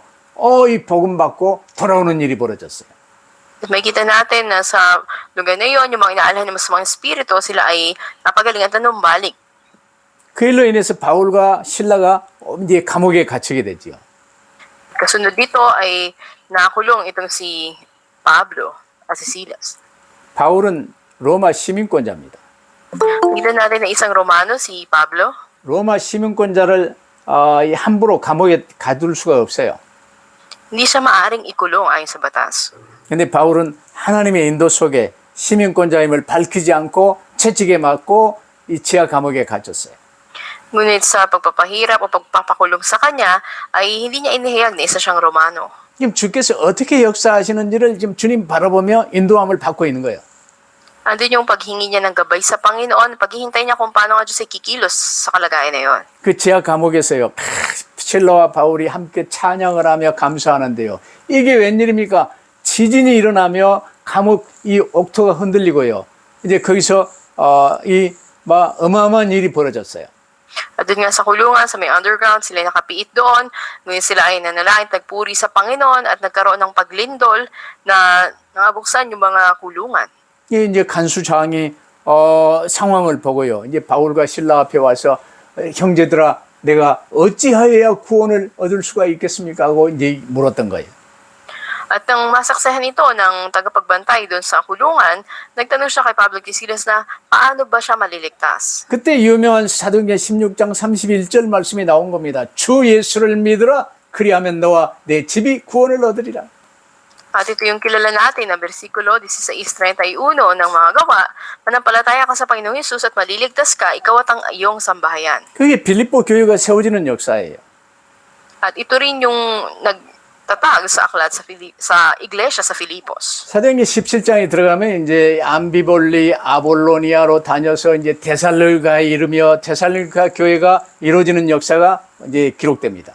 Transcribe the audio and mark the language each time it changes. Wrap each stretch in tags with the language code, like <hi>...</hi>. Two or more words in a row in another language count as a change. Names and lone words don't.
<ko>이 복음 받고 돌아오는 일이 벌어졌어요.</ko> <tl>Makikita natin na sa lugar na yun, yung mga inaalhan ng masamang espiritu, sila ay napagalingan at numbalik.</tl> <ko>그 일로 인해서 바울과 신라가 이제 감옥에 갇히게 되지요.</ko> <tl>Kasunod dito ay nakulong itong si Pablo at si Silas.</tl> <ko>바울은 로마 시민권자입니다.</ko> <tl>Makikita natin na isang Romano, si Pablo.</tl> <ko>로마 시민권자를 함부로 감옥에 가둘 수가 없어요.</ko> <tl>Hindi siya maaring ikulong ayon sa batas.</tl> <ko>근데 바울은 하나님의 인도 속에 시민권자임을 밝히지 않고 채찍에 맞고 이 지하 감옥에 갇혔어요.</ko> <tl>Ngunit sa pagpapahirap o pagpapakulong sa kanya, ay hindi niya inihayag na isa siyang Romano.</tl> <ko>지금 주께서 어떻게 역사하시는지를 지금 주님 바라보며 인도함을 받고 있는 거예요.</ko> <tl>Andun yung paghingi niya ng gabay sa Panginoon, paghihintay niya kung paano nga Diyos ay kikilos sa kalagayan na yun.</tl> <ko>그 지하 감옥에서요. 실라와 바울이 함께 찬양을 하며 감사하는데요. 이게 웬일입니까? 지진이 일어나며 감옥 이 옥토가 흔들리고요. 이제 거기서 어마어마한 일이 벌어졌어요.</ko> <tl>At doon nga sa kulungan, sa may underground, sila ay nakapiit doon. Ngayon sila ay nanalangin, nagpuri sa Panginoon at nagkaroon ng paglindol na nabuksan yung mga kulungan.</tl> <ko>이제 간수장이 상황을 보고요. 이제 바울과 신라 앞에 와서 형제들아, 내가 어찌하여야 구원을 얻을 수가 있겠습니까? 하고 이제 물었던 거예요.</ko> <tl>At nang masaksahan ito ng tagapagbantay doon sa kulungan, nagtanong siya kay Pablo at Silas na paano ba siya maliligtas.</tl> <ko>그때 유명한 사도행전 16장 31절 말씀이 나온 겁니다. 주 예수를 믿으라. 그리하면 너와 내 집이 구원을 얻으리라.</ko> <tl>At ito yung kilala natin na versikulo 16:31 ng mga gawa, manampalataya ka sa Panginoong Hesus at maliligtas ka, ikaw at ang iyong sambahayan.</tl> <ko>그게 빌립보 교회가 세워지는 역사예요.</ko> <tl>At ito rin yung nagtatag sa aklat sa iglesia sa Filipos.</tl> <ko>사도행전 17장에 들어가면 이제 암비볼리 아볼로니아로 다녀서 이제 데살로니가에 이르며 데살로니가 교회가 이루어지는 역사가 이제 기록됩니다.</ko>